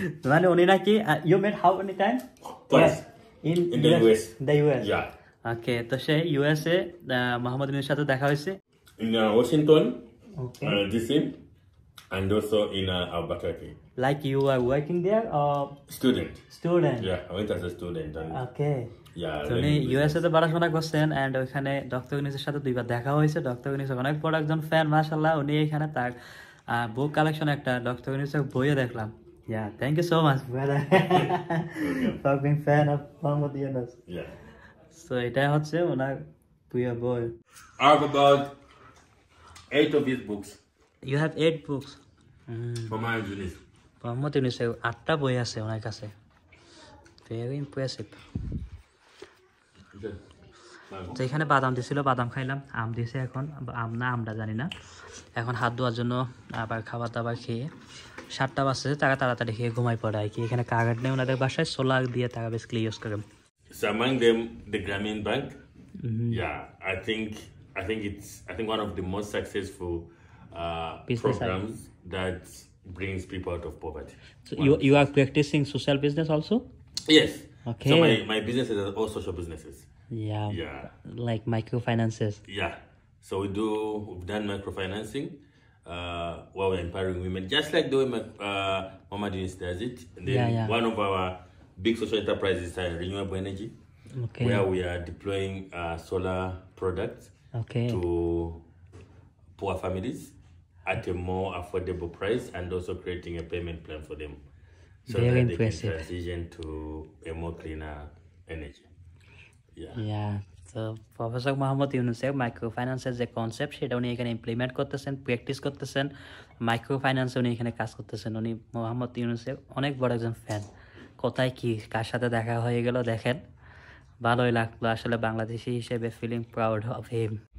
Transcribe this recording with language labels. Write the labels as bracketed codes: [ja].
[bn] মানে উনি নাকি [en] you met how many times? Twice. In the US. The US. Yeah. [bn] Okay, তো সে USA Mohammad ইউনুসের সাথে দেখা হয়েছে। [en] In Washington, Okay. DC, and also in Albuquerque. Like you are working there or Student. student? Yeah, I went as a student. And Okay. yeah. [bn] তো উনি USA তে পড়াশোনা করছেন এন্ড ওখানে ডক্টর ইউনুসের সাথে দুইবার দেখা হয়েছে। ডক্টর ইউনুস অনেক বড় একজন ফ্যান, মাশাআল্লাহ। উনি এখানে তার বুক কালেকশন একটা ডক্টর ইউনুসের বইও দেখলাম। [en] Yeah, thank you so much, brother, for being fan of Muhammad Yunus. Yeah. [bn] So এটা হচ্ছে ওনার প্রিয় বই। [en] I have about 8 of his books You have 8 books. for my Eunice. [bn] Mohammad ইউনুসের 8টা বই আছে ওনার কাছে। [en] Very impressive. [bn] তো এখানে বাদাম দিছিল, বাদাম খাইলাম। আম দিছে এখন, আম না আমরা জানি না। এখন হাত ধোয়ার জন্য আবার খাবার দাবার খেয়ে 7টা বাজছে, তারা তাড়াতাড়ি খেয়ে ঘুমাই পড়ে আর কি। এখানে কারেন্ট নেই ওনাদের বাসায়, সোলার দিয়ে তারা বেসিক্যালি ইউজ করে। [en] So among them, the Grameen Bank. Yeah, I think one of the most successful Business programs that brings people out of poverty. So you are practicing social business also? Yes. Okay. So my businesses are all social businesses. Yeah. Yeah. Like microfinances. Yeah. So we've done microfinancing while we're empowering women, just like the way Mama Eunice does it. And then Yeah. one of our big social enterprises is renewable energy, Okay. where we are deploying solar products Okay. to poor families at a more affordable price, and also creating a payment plan for them so Very that impressive. they can transition to a more cleaner energy. Yeah. Yeah. [bn] তো professor Mohammad ইউনুসের micro ফাইন্যান্সের যে concept সেটা উনি এখানে implement করতেছেন, practice করতেছেন। Micro ফাইন্যান্সে উনি এখানে কাজ করতেছেন। উনি মোহাম্মদ ইউনুসের অনেক বড় একজন ফ্যান। কোথায় কি কার সাথে দেখা হয়ে গেল দেখেন, ভালোই লাগলো আসলে বাংলাদেশি হিসেবে, ফিলিং প্রাউড অফ হিম।